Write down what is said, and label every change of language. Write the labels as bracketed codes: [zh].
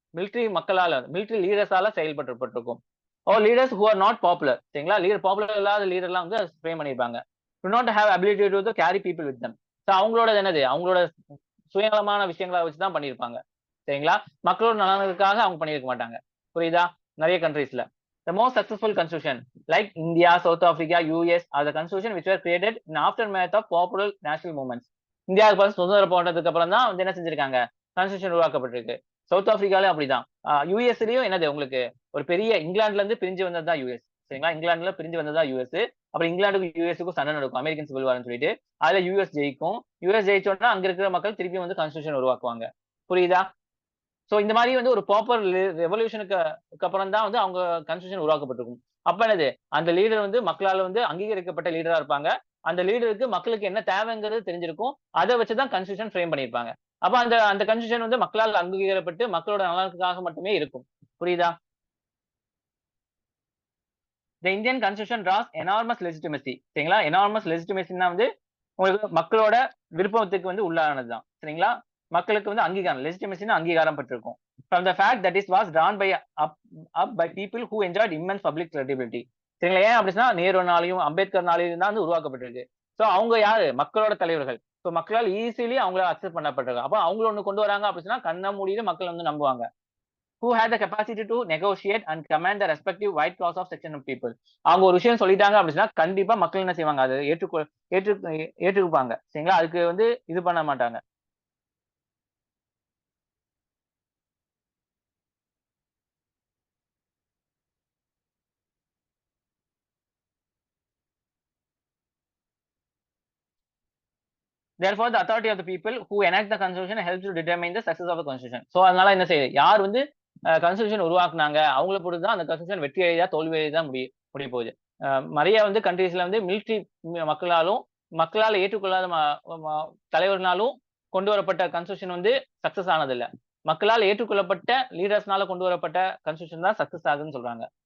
[ta] Military லீடர்ஸால செயல்பட்டுருக்கும். [en] Oh leaders who are not popular. [ta] சரிங்களா? Popular இல்லாத லீடர்லாம் வந்து ஃப்ரேம் பண்ணிருப்பாங்க. [en] Do not have ability to carry people with them. [ta] So அவங்களோட என்னது அவங்களோட சுயநலமான விஷயங்களை வச்சு தான் பண்ணியிருப்பாங்க. சரிங்களா? மக்களோட நலனுக்காக அவங்க பண்ணியிருக்க மாட்டாங்க. புரியுதா? நிறைய கண்ட்ரீஸ்ல [en] the most successful constitution like India, South Africa, US are the constitution which were created in aftermath of popular national movements. [ta] இந்தியாவுக்கு சுதந்திரம் போனதுக்கு அப்புறம் தான் வந்து என்ன செஞ்சிருக்காங்க? கான்ஸ்டிடியூஷன் உருவாக்கப்பட்டிருக்கு. சவுத் ஆப்பிரிக்காலயும் அப்படிதான். யூஎஸ்லயும் என்னது உங்களுக்கு ஒரு பெரிய இங்கிலாந்துல இருந்து பிரிஞ்சு வந்ததுதான் யூஎஸ். சரிங்களா? இங்கிலாந்துல பிரிஞ்சு வந்ததா யூஎஸ். அப்புறம் இங்கிலாந்துக்கும் யூஎஸ்க்கும் சண்டை நடக்கும். அமெரிக்கன் சிவில் வார்னு சொல்லிட்டு அதுல யூஎஸ் ஜெயிக்கும். யூஎஸ் ஜெயிச்சோம்னா அங்க இருக்கிற மக்கள் திருப்பி வந்து கான்ஸ்டிடியூஷன் உருவாக்குவாங்க. புரியுதா? சோ இந்த மாதிரி வந்து ஒரு ப்ராப்பர் ரெவல்யூஷனுக்கு அப்புறம் தான் வந்து அவங்க கான்ஸ்டிடியூஷன் உருவாக்கப்பட்டிருக்கும். அப்ப என்னது அந்த லீடர் வந்து மக்களால் வந்து அங்கீகரிக்கப்பட்ட லீடரா இருப்பாங்க. அந்த லீடருக்கு மக்களுக்கு என்ன தேவைங்கிறது தெரிஞ்சிருக்கும். அதை வச்சுதான் கான்ஸ்டிடியூஷன் ஃப்ரேம் பண்ணியிருப்பாங்க. அப்ப அந்த அந்த கான்ஸ்டிடியூஷன் வந்து மக்களால் அங்கீகரிக்கப்பட்டு மக்களோட நலனுக்காக மட்டுமே இருக்கும். புரியுதா? [en] The Indian constitution draws enormous legitimacy. [ta] சரிங்களா? எனார்மஸ் லெஜிட்டிமசின்னா வந்து உங்களுக்கு மக்களோட விருப்பத்துக்கு வந்து உள்ளானதுதான். சரிங்களா? மக்களுக்கு வந்து அங்கீகாரம் லெஜிட்டிமசின்னு அங்கீகாரம் பெற்றிருக்கும். [en] From the fact that it was drawn by people who enjoyed immense public credibility. [ta] சரிங்களா? ஏன் அப்படின்னா நேருனாலையும் அம்பேத்கர்னாலையும் தான் வந்து உருவாக்கப்பட்டிருக்கு. சோ அவங்க யாரு? மக்களோட தலைவர்கள். சோ மக்களால் ஈஸிலி அவங்கள அக்செப்ட் பண்ணப்பட்டிருக்கு. அப்ப அவங்கள ஒண்ணு கொண்டு வராங்க அப்படின்னா கண்ண மூடிட்டு மக்கள் வந்து நம்புவாங்க. [en] Who had the capacity to negotiate and command the respective wide class of section of people. [ta] அவங்க ஒரு விஷயம் சொல்லிட்டாங்க அப்படின்னா கண்டிப்பா மக்கள் என்ன செய்வாங்க? அதை ஏற்றுக்குப்பாங்க. சரிங்களா? அதுக்கு வந்து இது பண்ண மாட்டாங்க. [en] Therefore, the authority of the people who enact the constitution helps to determine the success of the constitution. [ta] So அதனால என்ன செய்யுது? யார் வந்து கான்ஸ்டிடியூஷன் உருவாக்குனாங்க அவங்கள பொறுத்து தான் அந்த கான்ஸ்டிடியூஷன் வெற்றி எழுதா தோல்வி எழுதா முடிய போகுது. நிறைய வந்து கண்ட்ரீஸ்ல வந்து மிலிட்டரி மக்களால் ஏற்றுக்கொள்ளாத தலைவர்களாலும் கொண்டு வரப்பட்ட கான்ஸ்டிடியூஷன் வந்து சக்சஸ் ஆனது இல்ல. மக்களால் ஏற்றுக்கொள்ளப்பட்ட லீடர்ஸ்னால கொண்டு வரப்பட்ட கான்ஸ்டிடியூஷன் தான் சக்சஸ் ஆகுதுன்னு சொல்றாங்க.